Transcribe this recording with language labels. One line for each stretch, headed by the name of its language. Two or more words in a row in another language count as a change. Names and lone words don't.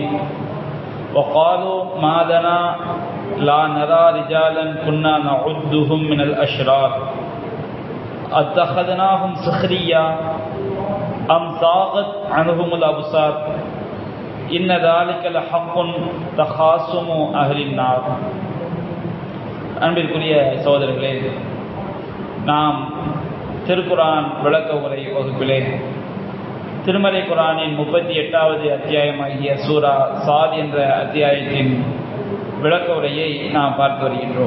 Arabic: وقالوا ما لنا لا نرى رجالا كنا نعدهم من الأشرار اتخذناهم سخريا أم زاغت عنهم الأبصار إن ذلك لحق تخاصم أهل النار.
Tamil: அன்பிற்குரிய சகோதரர்களே, நாம் திருக்குரான் விளக்க உரை வகுப்பிலே திருமறை குரானின் 38வது அத்தியாயமாகிய சூரா சாத் என்ற அத்தியாயத்தின் விளக்க உரையை நாம் பார்த்து வருகின்றோம்.